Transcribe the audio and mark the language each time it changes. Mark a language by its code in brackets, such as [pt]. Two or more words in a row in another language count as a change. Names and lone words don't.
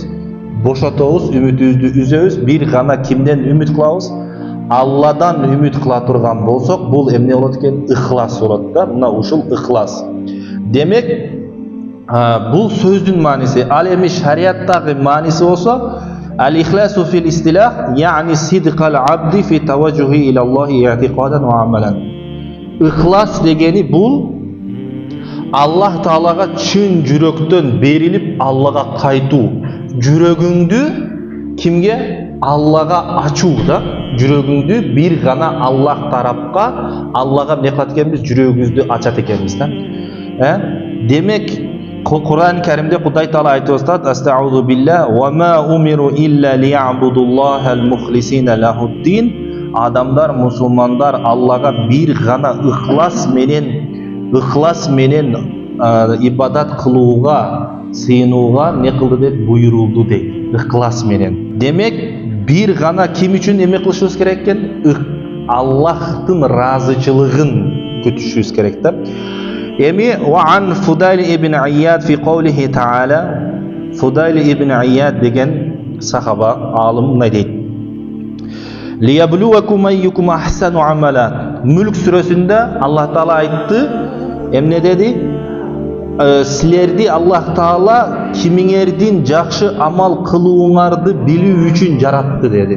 [ky] Бошотобуз, үмүтүбүздү үзөбүз. Бир гана кимден үмүт кылабыз? Алладан үмүт кыла турган болсок, бул эмне болот экен? Ихлас болот да. Мына ушул ихлас. Демек, бул сөздүн мааниси. Ал эми шариаттагы мааниси болсо, [ar] الإخلاص في الاصطلاح يعني صدق العبد في توجهه إلى الله اعتقادا وعملا. [ky] Ихлас дегени бул Аллах Таалага чын жүрөктөн берилип Аллага кайтуу. Жүрөгүңдү кимге? Аллага ачуу да. Жүрөгүңдү бир гана Аллах тарапка, Аллага эмне кылат экенбиз? Жүрөгүбүздү ачат экенбиз да. Демек, Кур'ан Каримде Кудай Таала айтып атат: [ar] "أعوذ بالله وما أمروا إلا ليعبدوا الله مخلصين له الدين." [ky] Адамдар, мусулмандар Аллага бир гана ихлас менен ибадат кылууга, сыйынууга не кылды деп буйрулду дейт. Ихлас менен. Демек, бир гана ким үчүн эме кылышыбыз керек экен? Аллахтын ыраазычылыгын күтүшүбүз керек да. Эми [ar] وعن فضيل بن عياض في قوله تعالى, [ky] Фудайл ибн Ияд деген сахаба, алым мындай дейт: [ar] "ليبلوكم أيكم أحسن عملا." [ky] Мүлк сүрөсүндө Аллах Таала айтты, эмне деди? Силерди Аллах Таала кимиңердин жакшы амал кылууңарды билүү үчүн жаратты деди.